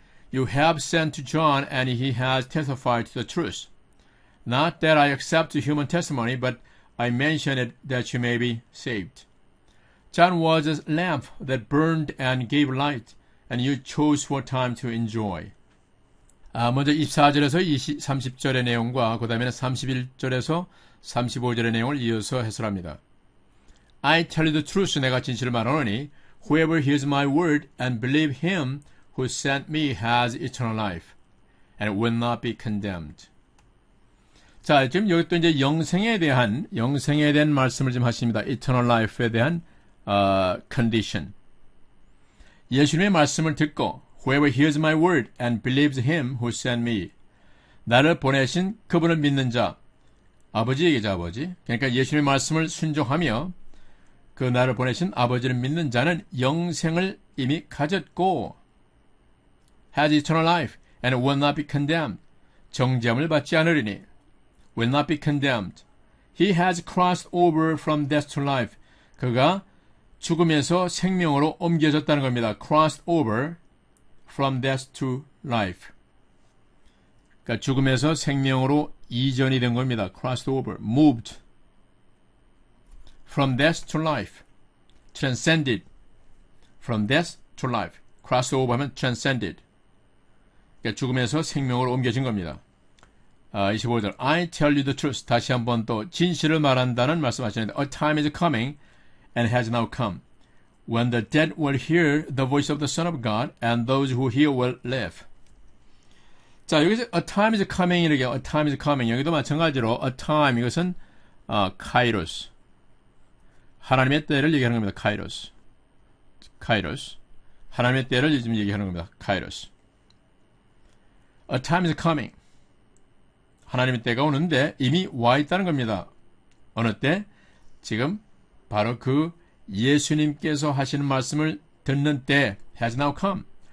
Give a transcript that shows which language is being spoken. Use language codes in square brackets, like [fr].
[en] You have sent to John, and he has testified to the truth. Not that I accept human testimony, but I mention it that you may be saved. John was a lamp that burned and gave light, and you chose for a time to enjoy. [ko] 먼저 24절에서 30절의 내용과 그 다음에는 31절에서 35절의 내용을 이어서 해설합니다. [en] I tell you the truth, [ko] 내가 진실을 말하노니 [en] whoever hears my word and believe him who sent me has eternal life and will not be condemned. [ko] 자, 지금 여기 또 이제 영생에 대한 말씀을 좀 하십니다. [en] eternal life에 대한 condition. [ko] 예수님의 말씀을 듣고 [en] whoever hears my word and believes him who sent me. [ko] 나를 보내신 그분을 믿는 자. 아버지 얘기죠, 아버지. 그러니까 예수님의 말씀을 순종하며 그 나를 보내신 아버지를 믿는 자는 영생을 이미 가졌고 [en] has eternal life and will not be condemned. [ko] 정죄함을 받지 않으리니 [en] will not be condemned. He has crossed over from death to life. [ko] 그가 죽음에서 생명으로 옮겨졌다는 겁니다. [en] crossed over from death to life. [ko] 그러니까 죽음에서 생명으로 이전이 된 겁니다. [en] crossed over, moved from death to life, transcended from death to life. crossed over 하면 transcended. [ko] 그러니까 죽음에서 생명으로 옮겨진 겁니다. [en] 25절 I tell you the truth. [ko] 다시 한번 또 진실을 말한다는 말씀하시는데 [en] A time is coming and has now come when the dead will hear the voice of the Son of God and those who hear will live. [ko] 자, 여기서 [en] a time is coming [ko] 이렇게 a time is coming 여기도 마찬가지로 a time 이것은 kairos 하나님의 때를 얘기하는 겁니다. kairos 하나님의 때를 지금 얘기하는 겁니다. kairos [en] A time is coming [ko] 하나님의 때가 오는데 이미 와 있다는 겁니다. 어느 때? 지금 바로 그 예수님께서 하시는 말씀을 듣는 때 [en] has now come.